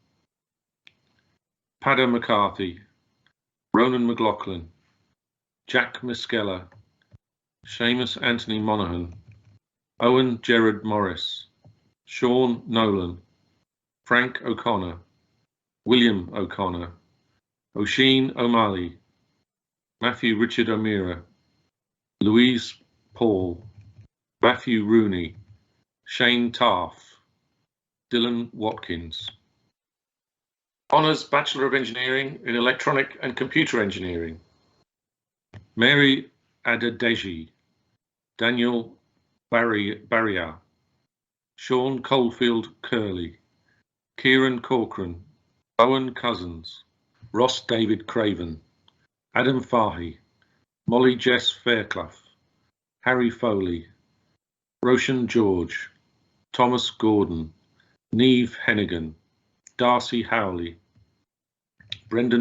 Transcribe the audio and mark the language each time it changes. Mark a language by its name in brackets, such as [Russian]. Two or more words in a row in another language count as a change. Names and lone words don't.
[English] Padda McCarthy, Ronan McLaughlin, Jack Miskella, Seamus Anthony Monaghan, Owen Gerard Morris, Sean Nolan, Frank O'Connor, William O'Connor, Oisin O'Malley, Matthew Richard O'Meara, Louise Paul, Matthew Rooney, Shane Taff, Dylan Watkins. Honours Bachelor of Engineering in Electronic and Computer Engineering. Mary Adedeji, Daniel Barrier, Sean Coldfield Curley, Kieran Corcoran, Owen Cousins, Ross David Craven, Adam Fahy, Molly Jess Fairclough, Harry Foley, Roshan George, Thomas Gordon, Neve Hennigan, Darcy Howley, Brendan